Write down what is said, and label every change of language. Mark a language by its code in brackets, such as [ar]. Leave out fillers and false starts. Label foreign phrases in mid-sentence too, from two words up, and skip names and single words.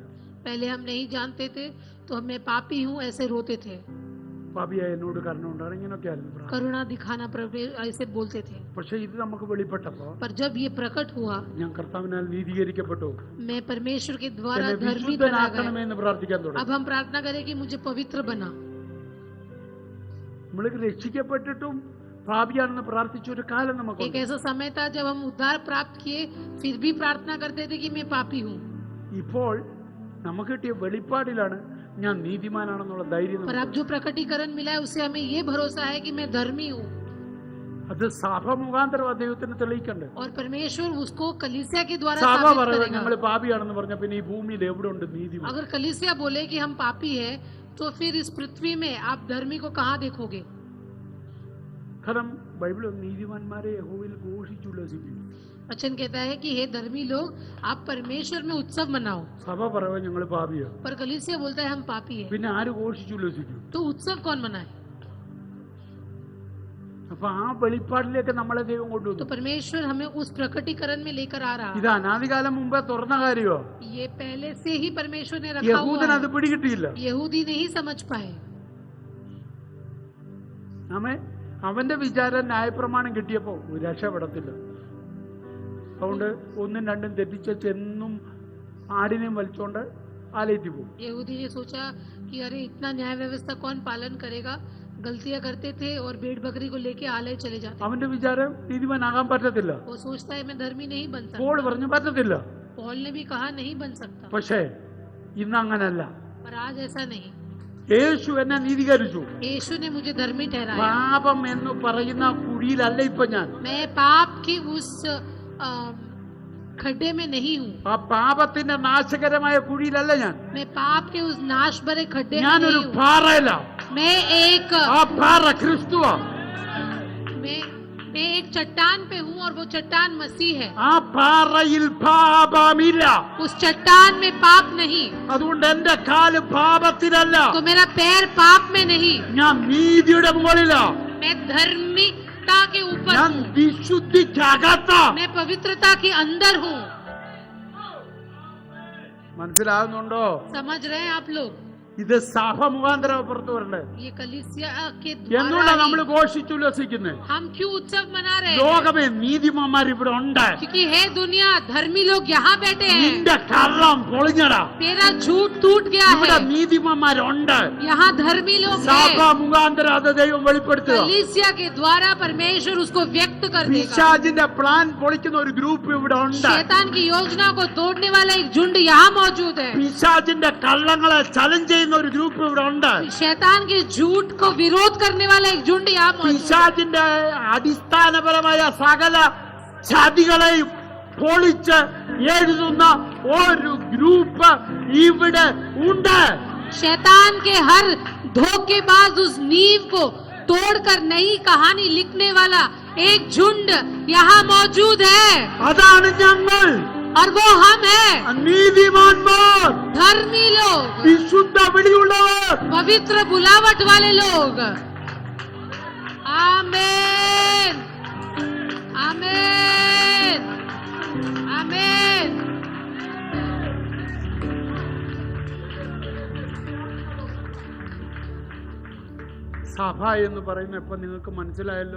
[hi] पहले हम नहीं जानते थे तो मैं पापी हूँ ऐसे रोते थे, [ml] പാപിയാ എന്നോട് കരുണ ഉണ്ടാണ്, ഇങ്ങനെയൊക്കെ ആയിരുന്നു പ്രാർത്ഥന. [hi] करुणा दिखाना ऐसे बोलते थे। [ml] പക്ഷെ ഇത് നമുക്ക് വെളിപ്പെട്ടപ്പോ [hi] पर जब ये प्रकट हुआ, [ml] ഞാൻ കർത്താവിനാൽ നീതീകരിക്കപ്പെട്ടു, [hi] मैं परमेश्वर के द्वारा [ml] എന്നെ [hi] धर्मी बना [ml] വിശുദ്ധനാക്കണമേ [hi] गया। [ml] എന്ന് പ്രാർത്ഥിക്കാൻ തുടങ്ങി. [hi] अब हम प्रार्थना करें कि मुझे पवित्र बना। [ml] നമ്മൾ രക്ഷിക്കപ്പെട്ടിട്ടും പാപിയാണെന്ന് പ്രാർത്ഥിച്ച ഒരു കാലം [hi] एक [ml] നമുക്കുണ്ട്. [hi] ऐसा समय था जब हम उद्धार प्राप्त किए फिर भी प्रार्थना करते थे कि मैं पापी हूँ। [ml] ഇപ്പോൾ നമുക്ക് കിട്ടിയ വെളിപ്പാടിലാണ് ഞാൻ നീതിമാനാണെന്നുള്ള ധൈര്യം [hi] पर अब [ml] നമുക്കുണ്ട്. [hi] जो प्रकटीकरण मिला है उससे हमें ये भरोसा है कि मैं धर्मी हूँ। [ml] അത് സഭ മുഖാന്തരം ദൈവത്തിന് തെളിയിക്കണ്ടേ. [hi] और परमेश्वर उसको कलीसिया के द्वारा [ml] സഭ [hi] साबित [ml] പറയുന്നത് [hi] करेगा। [ml] ഞങ്ങൾ പാപിയാണെന്ന് പറഞ്ഞ പിന്നെ ഈ ഭൂമിയിൽ എവിടെ ഉണ്ട് നീതിമാൻ? [hi] अगर कलीसिया बोले कि हम पापी है तो फिर इस पृथ्वी में आप धर्मी को कहाँ देखोगे? [ml] കാരണം ബൈബിൾ നീതിമാന്മാരെ യഹോവയിൽ ഘോഷിച്ചുല്ലസിപ്പിക്കും. [hi] वचन कहता है कि हे धर्मी लोग आप परमेश्वर में उत्सव मनाओ। [ml] സഭ പറയുക ഞങ്ങൾ പാപിയാണ്, [hi] पर कलीसिया बोलता है हम पापी है, [ml] പിന്നെ ആര് ഘോഷിച്ചുല്ലസിക്കും? [hi] तो उत्सव कौन मनाए? [ml] അപ്പൊ ആ വെളിപ്പാടിലേക്ക് നമ്മളെ ദൈവം [hi] तो [ml] കൊണ്ടുവന്നു. [hi] परमेश्वर हमें उस प्रकटीकरण में लेकर आ रहा [ml] ഇത് അനാദികാലം മുമ്പേ തുറന്ന കാര്യമോ? [hi] है। ये पहले से ही परमेश्वर ने रखा हुआ [ml] യഹൂദൻ അത് [hi] है। [ml] പിടികിട്ടിയില്ല. [hi] यहूदी नहीं समझ पाए। [ml] അവന്റെ വിചാരം ന്യായപ്രമാണം കിട്ടിയപ്പോ രക്ഷപ്പെടത്തില്ല. അതുകൊണ്ട് ഒന്നും രണ്ടും തെറ്റിച്ച് എന്നും ആടിനെയും വലിച്ചോണ്ട് ആലയത്തിൽ പോകും. [hi] यहूदी ने सोचा कि अरे इतना न्याय व्यवस्था कौन पालन करेगा, गलतियां करते थे और भेड़ बकरी को लेके आलय चले जाते। [ml] അവന്റെ വിചാരം നീതിമാനാകാൻ പറ്റത്തില്ല. [hi] वो सोचता है मैं धर्मी नहीं बन [ml] പോൾ [hi] सकता। [ml] പറഞ്ഞു പറ്റത്തില്ല. [hi] पॉल ने भी कहा नहीं बन सकता, [ml] പക്ഷേ ഇന്ന് അങ്ങനല്ല. [hi] पर आज ऐसा नहीं। [ml] യേശു എന്നെ നീതീകരിച്ചു. [hi] यीशु ने मुझे धर्मी ठहराया। [ml] പാപം എന്ന് പറയുന്ന കുഴിയിലല്ല ഇപ്പൊ ഞാൻ. [hi] मैं पाप की उस खड्डे में नहीं हूँ। [ml] ആ പാപത്തിന്റെ നാശകരമായ കുഴിയിലല്ല ഞാൻ. [hi] मैं पाप के उस नाश भरे खड्डे में [ml] ഞാനൊരു [hi] नहीं हूँ। [ml] പാറയില. [hi] मैं एक [ml] ആ പാറ ക്രിസ്തുവാ. [hi] मैं एक चट्टान पे हूँ और वो चट्टान मसीह है। [ml] ആ പാറയിൽ പാപമില്ല. [hi] उस चट्टान में पाप नहीं, [ml] അതുകൊണ്ട് എന്റെ കാല് പാപത്തിലല്ല. [hi] तो मेरा पैर पाप में नहीं। [ml] ഞാൻ നീതിയുടെ മുകളിലാ. [hi] मैं धार्मिकता के ऊपर [ml] ഞാൻ [hi] हूँ। [ml] വിശുദ്ധിക്കകത്താ. [hi] मैं पवित्रता के अंदर हूँ। [ml] മനസ്സിലാകുന്നുണ്ടോ? [hi] समझ रहे हैं आप लोग? [ml] ഇത് സഭ മുഖാന്തരം പുറത്തു വരണ്ടേ. [hi] ये कलीसिया के [ml] എന്തുകൊണ്ടാ [hi] द्वारा [ml] നമ്മൾ [hi] ही [ml] ഘോഷിച്ചുല്ലസിക്കുന്നത്? [hi] हम क्यों उत्सव मना रहे हैं? [ml] ലോകമേ നീതിമാന്മാർ ഇവിടെ ഉണ്ട്. [hi] क्योंकि हे दुनिया, धर्मी लोग यहाँ बैठे हैं। [ml] നിന്റെ കള്ളം പൊളിഞ്ഞടാ. [hi] तेरा झूठ टूट गया [ml] ഇവിടെ [hi] है। [ml] നീതിമാന്മാരുണ്ട്. [hi] यहाँ धर्मी लोग [ml] സഭ [hi] हैं। [ml] മുഖാന്തരം അത് ദൈവം വെളിപ്പെടുത്തുക. [hi] कलीसिया के द्वारा परमेश्वर उसको व्यक्त कर देगा। [ml] പിശാചിന്റെ പ്ലാൻ പൊളിക്കുന്ന ഒരു ഗ്രൂപ്പ് ഇവിടെ ഉണ്ട്. [hi] शैतान की योजना को तोड़ने वाला एक झुंड यहाँ मौजूद है। [ml] പിശാചിന്റെ കള്ളങ്ങളെ ചലഞ്ച് ചെയ്യുന്ന ഒരു ഗ്രൂപ്പ് ഇവിടെ ഉണ്ട്. [hi] शैतान के झूठ को विरोध करने वाला एक झुंड यहाँ मौजूद है। [ml] പിശാചിന്റെ അടിസ്ഥാനപരമായ സകല ചതികളെയും പൊളിച്ച് എഴുതുന്ന ഒരു ഗ്രൂപ്പ് ഇവിടെ ഉണ്ട്. [hi] शैतान के हर धोखेबाज उस नींव को तोड़कर नई कहानी लिखने वाला एक झुंड यहाँ मौजूद है, [ml] അതാണ് ഞങ്ങൾ, [hi] और वो हम हैं। [ml] നീതിമാന്മാർ, [hi] धर्मी लोग, [ml] വിശുദ്ധ വിളിയുള്ളവർ. [hi] पवित्र बुलावट वाले लोग। आमेन, आमेन, आमेन। [ml] സഭ എന്ന് പറയുന്ന ഇപ്പൊ നിങ്ങൾക്ക് മനസ്സിലായല്ലോ.